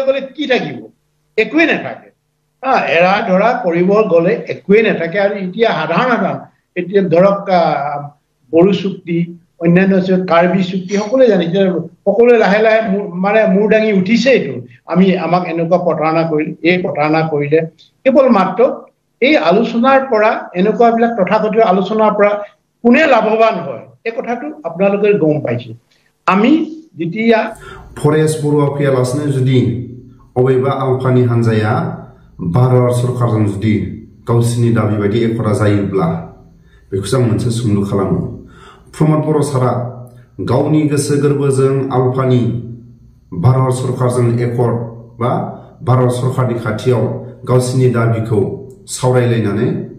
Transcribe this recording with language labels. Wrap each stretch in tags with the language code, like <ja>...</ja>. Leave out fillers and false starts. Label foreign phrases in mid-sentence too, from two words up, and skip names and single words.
<as>গ'লে কি থাকিব একোৱে নাথাকে এৰা ধৰা কৰিব গ'লে একোৱে নাথাকে আৰু এতিয়া সাধাৰণ এতিয়া ধৰক বড়ো চুক্তি অন্যান্য কাৰ্বি চুক্তি সকলোৱে জানিছে সকলোৱে লাহে লাহে মানে মূৰ দাঙি উঠিছে এইটো আমাক এনেকুৱা প্ৰতাৰণা কৰিলে কেৱল মাত্ৰ এই আলোচনাৰ পৰা এনেকুৱাবিলাক তথাকথিত আলোচনাৰ পৰা কোনে লাভৱান হয় এই কথাটো আপোনালোকে গম পাইছে আমি যেতিয়া</as> <brx>परेश बरुवा फैयालासिनो जुदि अबेबा आलफानि हानजाया भारत सरकारजों जुदि गावसिनि दाबि बायदि एकता जायोब्ला बेखौ जों मोनसे सोंलु खालामो प्रमद बर' सारा गावनि गोसो गोरबोजों आलफानि भारत सरकारजों एकर्ड बा भारत सरकारनि खाथियाव गावसिनि दाबिखौ सावरायलायनानै</brx>